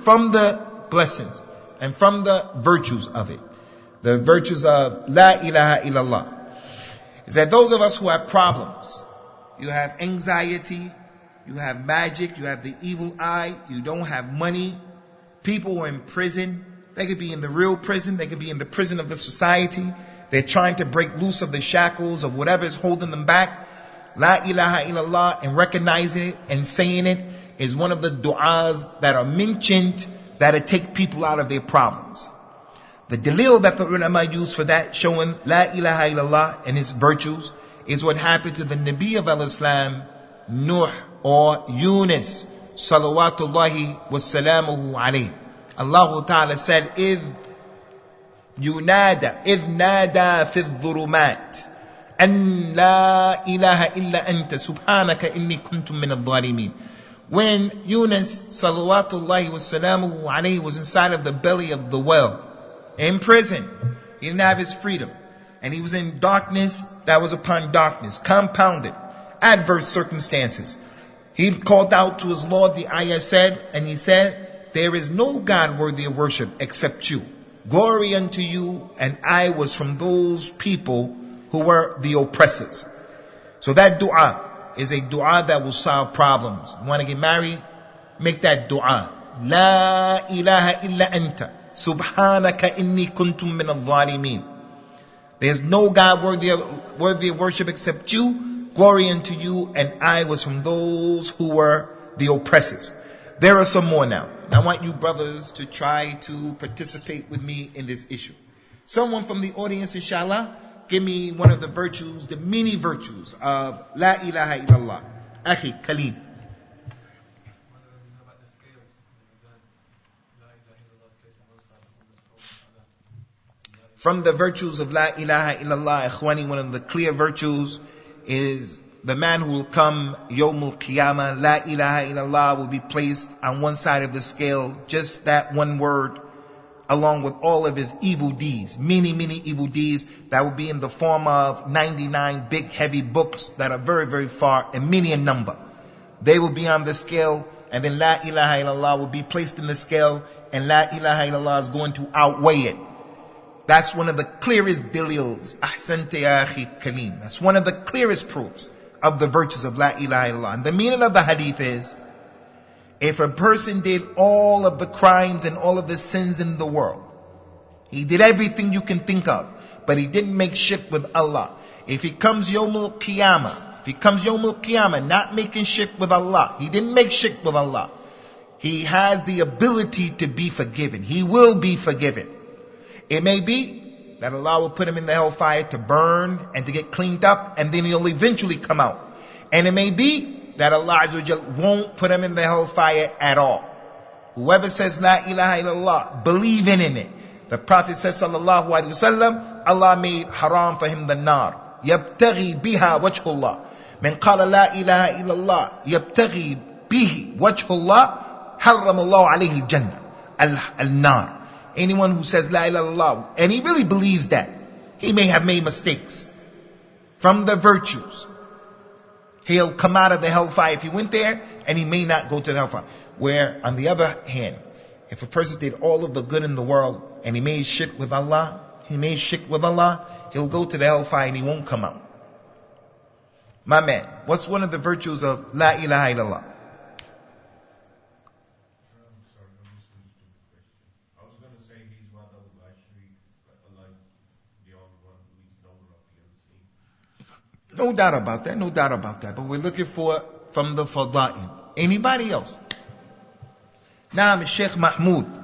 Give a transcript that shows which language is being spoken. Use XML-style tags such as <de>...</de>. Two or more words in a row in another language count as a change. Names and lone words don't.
<en>From the blessings and from the virtues of it, the virtues of</en> <ar>La ilaha illallah,</ar> <en>is that those of us who have problems, you have anxiety, you have magic, you have the evil eye, you don't have money, people who are in prison, they could be in the real prison, they could be in the prison of the society, they're trying to break loose of the shackles of whatever is holding them back.</en> <ar>لا إله إلا الله,</ar> <en>and recognizing it and saying it is one of the du'as that are mentioned that take people out of their problems. The dalil that the ulama use for that, showing</en> <ar>La ilaha illallah</ar> <en>and its virtues, is what happened to the Nabi of al-Islam, Nuh, or Yunus,</en> <ar>صلوات الله وسلامه عليه. الله تعالى said, إِذْ نادى في الظُّلُمَاتِ أَن لَا إِلَهَ إِلَّا أَنْتَ سُبْحَانَكَ إِنِّي كُنْتُ مِنَ الظَّالِمِينَ.</ar> <en>When Yunus,</en> <ar>salawatullahi wassalamuhu alayhi,</ar> <en>was inside of the belly of the well, in prison, he didn't have his freedom, and he was in darkness that was upon darkness, compounded, adverse circumstances. He called out to his Lord, the ayah said, and he said, there is no God worthy of worship except you. Glory unto you, and I was from those people who were the oppressors. So that dua is a dua that will solve problems. You want to get married? Make that dua.</en> <ar>لا إله إلا أنت. سبحانك إني كنتم من الظالمين.</ar> <en>There's no God worthy of worship except you. Glory unto you, and I was from those who were the oppressors. There are some more now. I want you brothers to try to participate with me in this issue. Someone from the audience, inshallah, give me one of the virtues, the many virtues of</en> <ar>La ilaha illallah.</ar> <en>Akhi, Kaleem. From the virtues of</en> <ar>La ilaha illallah, ikhwani,</ar> <en>one of the clear virtues is the man who will come</en> <ar>Yawmul Qiyamah, La ilaha illallah,</ar> <en>will be placed on one side of the scale, just that one word, along with all of his evil deeds, many evil deeds that will be in the form of 99 big heavy books that are very far and many a number. They will be on the scale, and then</en> <ar>La ilaha illallah</ar> <en>will be placed in the scale, and</en> <ar>La ilaha illallah</ar> <en>is going to outweigh it. That's one of the clearest dalils.</en> <ar>Ahsante يا أخي Kaleem.</ar> <en>That's one of the clearest proofs of the virtues of</en> <ar>La ilaha illallah.</ar> <en>And the meaning of the hadith is, if a person did all of the crimes and all of the sins in the world, he did everything you can think of, but he didn't make shirk with Allah. If he comes</en> <ar>Yawmul Qiyamah,</ar> <en>not making shirk with Allah, he didn't make shirk with Allah, he has the ability to be forgiven. He will be forgiven. It may be that Allah will put him in the hellfire to burn and to get cleaned up, and then he'll eventually come out. And it may be that Allah</en> <ar>Azza wa Jal</ar> <en>won't put him in the hellfire at all. Whoever says</en> <ar>La ilaha illallah,</ar> <en>believing in it. The Prophet says</en> <ar>sallallahu alaihi wasallam,</ar> <en>Allah made haram for him the nar.</en> <ar>يبتغي بها وجه الله. من قال لا إله إلا الله يبتغي به وجه الله حرم الله عليه الجنة النار.</ar> <en>Anyone who says</en> <ar>La ilaha illallah,</ar> <en>and he really believes that, he may have made mistakes. From the virtues, he'll come out of the hellfire if he went there, and he may not go to the hellfire. Where, on the other hand, if a person did all of the good in the world, and he made shirk with Allah, he'll go to the hellfire and he won't come out. My man, what's one of the virtues of</en> <ar>La ilaha illallah?</ar> <en>No doubt about that. But we're looking for from the fada'il. Anybody else? Naam, Sheikh Mahmoud.</en>